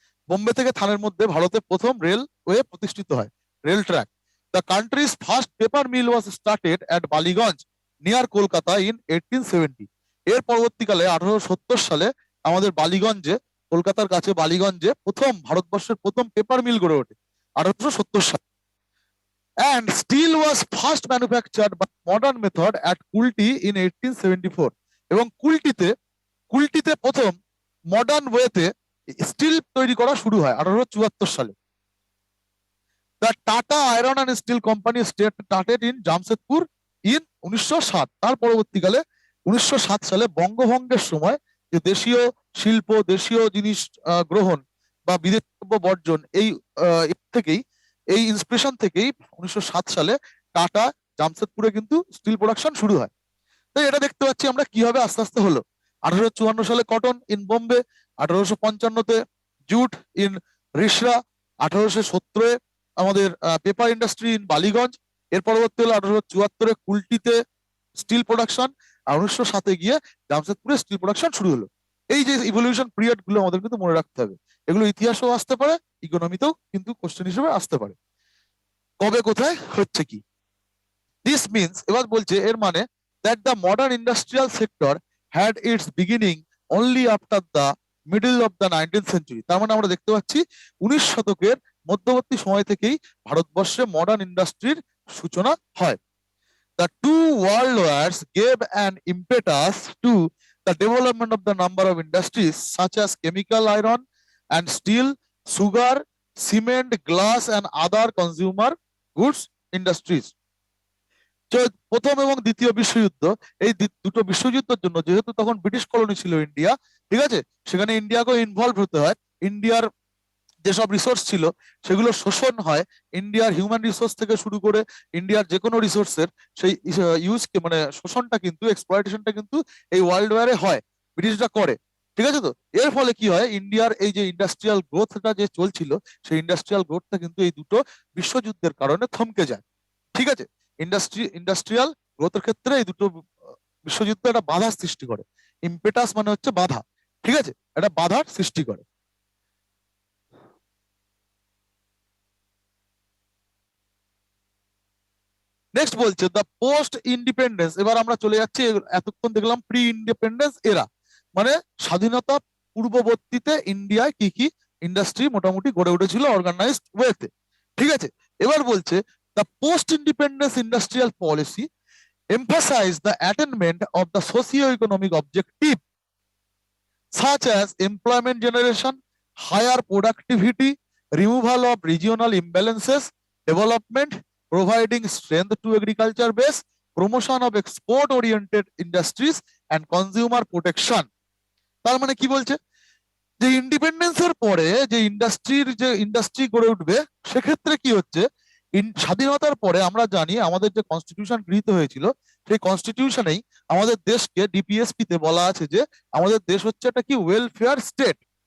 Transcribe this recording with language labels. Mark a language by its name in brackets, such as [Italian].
[Bangla] বোম্বে থেকে থানের মধ্যে ভারতে প্রথম রেলওয়ে প্রতিষ্ঠিত হয়, rail track. [English] The country's first paper mill was started at Ballygunge near Kolkata in 1870। [Bangla] এর পরবর্তীকালে 1870 সালে আমাদের বালিগঞ্জে, কলকাতার কাছে বালিগঞ্জে প্রথম ভারতবর্ষের প্রথম পেপার মিল গড়ে ওঠে 1870 সালে। [English] And steel was first manufactured by modern method at Kulti in 1874। [Bangla] এবং কুলটিতে, কুলটিতে প্রথম মডার্ন ওয়েতে স্টিল তৈরি করা শুরু হয় 1874 সালে। [English] The Tata iron and steel company started in Jamshedpur in 1907। [Bangla] তার পরবর্তীকালে 1907 সালে বঙ্গভঙ্গের সময় যে দেশীয় শিল্প, দেশীয় জিনিস গ্রহণ বা বিদেশি দ্রব্য বর্জন, এই থেকেই, এই ইন্সপিরেশন থেকেই 1907 সালে টাটা জামশেদপুরে কিন্তু স্টিল প্রোডাকশন শুরু হয়। তাই এটা দেখতে পাচ্ছি আমরা কিভাবে আস্তে আস্তে হলো। 1854 সালে cotton in Bombay, 1855-তে jute in Rishra, 1870-এ আমাদের পেপার ইন্ডাস্ট্রি ইন বালিগঞ্জ। এর পরবর্তী হলো 1874-এ কুলটিতে স্টিল প্রোডাকশন, আর 1907-এ গিয়ে জামশেদপুরে স্টিল প্রোডাকশন শুরু হলো। এই যে ইভলিউশন পিরিয়ড গুলো আমাদের কিন্তু মনে রাখতে হবে। এগুলো ইতিহাসেও আসতে পারে, ইকোনমিতেও কিন্তু কোশ্চেন হিসেবে আসতে পারে। কবে কোথায় হচ্ছে কি, [English] this means, [Bangla] এবার বলছে এর মানে, [English] that the modern industrial sector had its beginning only after the middle of the 19th century। [Bangla] তার মানে আমরা দেখতে পাচ্ছি 19 শতকের মধ্যবর্তী সময় থেকেই ভারতবর্ষে মডার্ন ইন্ডাস্ট্রির সূচনা হয়। [English] The two world wars gave an impetus to the development of the number of industries such as chemical, iron and steel, sugar, cement, glass and other consumer goods industries। [Bangla] প্রথম এবং দ্বিতীয় বিশ্বযুদ্ধ, এই দুটো বিশ্বযুদ্ধের জন্য, যেহেতু তখন ব্রিটিশ কলোনি ছিল ইন্ডিয়া, ঠিক আছে, সেখানে ইন্ডিয়াকেও ইনভলভ হতে হয়। ইন্ডিয়ার যেসব রিসোর্স ছিল সেগুলো শোষণ হয়। ইন্ডিয়ার হিউম্যান রিসোর্স থেকে শুরু করে ইন্ডিয়ার যে কোনো রিসোর্সের সেই ইউজকে, মানে শোষণটা কিন্তু, এক্সপ্লয়টেশনটা কিন্তু এই ওয়ার্ল্ড ওয়ারে হয়, ব্রিটিশরা করে। ঠিক আছে, তো এর ফলে কি হয়, ইন্ডিয়ার এই যে ইন্ডাস্ট্রিয়াল গ্রোথটা যে চলছিল, সেই ইন্ডাস্ট্রিয়াল গ্রোথটা কিন্তু এই দুটো বিশ্বযুদ্ধের কারণে থমকে যায়। ঠিক আছে, ইন্ডাস্ট্রিয়াল গ্রোথের ক্ষেত্রে এই দুটো বিশ্বযুদ্ধ একটা বাধা সৃষ্টি করে। ইম্পেটাস মানে হচ্ছে বাধা। ঠিক আছে, একটা বাধার সৃষ্টি করে। নেক্সট বলছে দ্য পোস্ট ইন্ডিপেন্ডেন্স। এবার আমরা চলে যাচ্ছি, এতক্ষণ দেখলাম প্রি ইন্ডিপেন্ডেন্স এরা, মানে স্বাধীনতা পূর্ববর্তীতে ইন্ডিয়ায় কি কি ইন্ডাস্ট্রি মোটামুটি গড়ে উঠেছিল অর্গানাইজড ওয়েতে। ঠিক আছে, এবার বলছে [English] The post independence industrial policy emphasize the attainment of the socio-economic objective such as employment generation, higher productivity, removal of regional imbalances, development, providing strength to agriculture base, promotion of export-oriented industries and consumer protection। [Bangla] তার মানে কি বলছে, যে ইন্ডিপেন্ডেন্সের পরে যে industry গড়ে উঠবে, সেক্ষেত্রে কি হচ্ছে, স্বাধীনতার পরে আমরা জানি আমাদের যে কনস্টিটিউশন গৃহীত হয়েছিল, সেই কনস্টিটিউশনেই আমাদের দেশকে ডিপিএসপি তে বলা আছে যে আমাদের দেশ হচ্ছে একটা কি, ওয়েলফেয়ার স্টেট।